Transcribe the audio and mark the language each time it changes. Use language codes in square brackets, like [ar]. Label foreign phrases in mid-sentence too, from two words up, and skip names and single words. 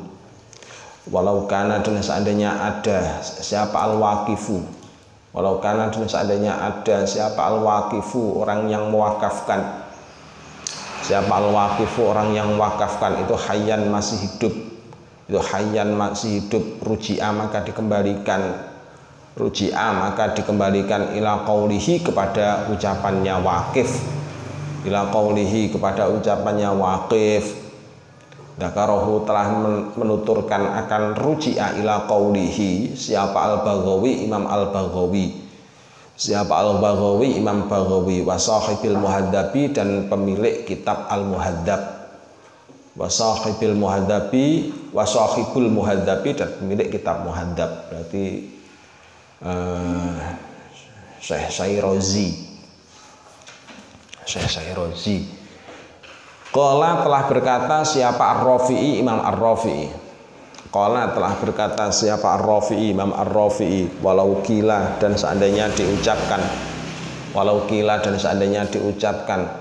[ar] ولو كان [id] dan seandainya ada siapa al-waqifu, [ar] ولو كان [id] dan seandainya ada siapa al-waqifu orang yang mewakafkan, siapa al-waqifu orang yang mewakafkan itu hayyan masih hidup, itu hayyan masih hidup, ruji'a maka dikembalikan, ruji'a maka dikembalikan [ar] إلى قوله [id] kepada ucapannya waqif, [ar] إلى قوله [id] kepada ucapannya waqif. Dzakarahu telah menuturkan akan [ar] رجع إلى قوله [id] siapa al-Baghawi Imam al-Baghawi, siapa al-Baghawi Imam Baghawi, [ar] وصاحب المهذب [id] dan pemilik kitab al-muhaddab, [ar] وصاحب المهذب, وصاحب المهذب [id] dan pemilik kitab muhaddab, berarti Syekh Syairozi, Syekh Syairozi. Qala telah berkata siapa Ar-Rafi'i Imam Ar-Rafi'i, qala telah berkata siapa Ar-Rafi'i Imam Ar-Rafi'i, [ar] ولو قيل [id] dan seandainya diucapkan, [ar] ولو قيل [id] dan seandainya diucapkan